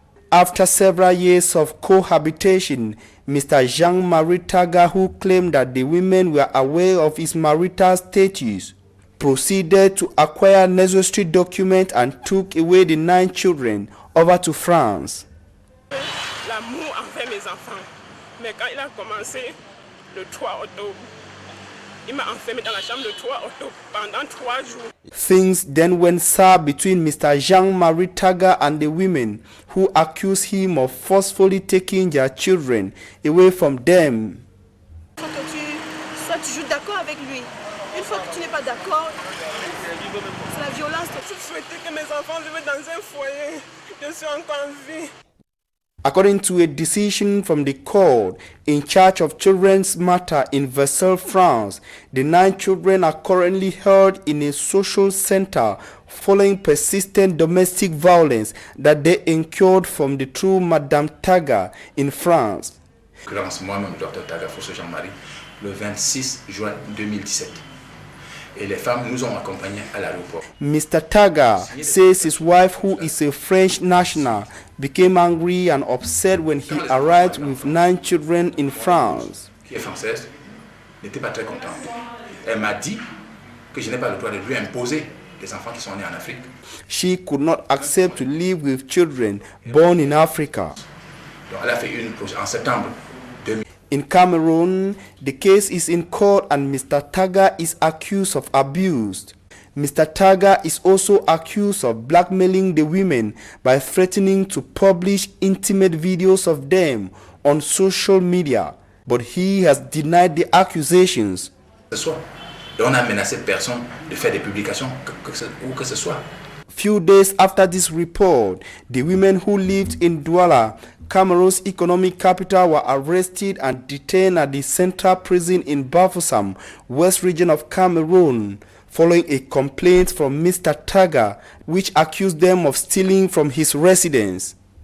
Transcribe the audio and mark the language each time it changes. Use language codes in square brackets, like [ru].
[en] After several years of cohabitation, Mr. Jean-Marie Taga, who claimed that the women were aware of his marital status, proceeded to acquire necessary documents and took away the 9 children over to France. [fr] L'amour envers mes enfants. Mais quand il a commencé le 3 octobre, il m'a enfermé dans la chambre le 3 octobre pendant 3 jours. [en] Things then went sour between Mr. Jean-Marie Taga and the women, who accused him of forcefully taking their children away from them. [fr] Il faut que tu sois toujours d'accord avec lui. Une fois que tu n'es pas d'accord, c'est la violence. Je souhaitais que mes enfants vivent dans un foyer. Je suis encore en vie. [en] According to a decision from the court in charge of children's matter in Versailles, France, the 9 children are currently held in a social center following persistent domestic violence that they incurred from the true Madame Taga in France. [fr] Moi-même, Dr Taga Fosso Jean-Marie, le 26 juin 2017. Et les femmes nous ont accompagnés à l'aéroport. [en] Mr. Taga says his wife, who is a French national, became angry and upset when he arrived with 9 children in France. [fr] Qui est française, n'était pas très contente. Elle m'a dit que je n'ai pas le droit de lui imposer les enfants qui sont nés en Afrique. [en] She could not accept to live with children born in Africa. [fr] Donc elle a fait une en septembre 2000. [en] In Cameroon, the case is in court and Mr. Taga is accused of abuse. Mr. Taga is also accused of blackmailing the women by threatening to publish intimate videos of them on social media, but he has denied the accusations. [fr] Et on a menacé personne de faire des publications ou que ce soit. [en] Few days after this report, the women who lived in Douala, Cameroon's economic capital, were arrested and detained at the central prison in Bafoussam, west region of Cameroon, following a complaint from Mr. Taga, which accused them of stealing from his residence.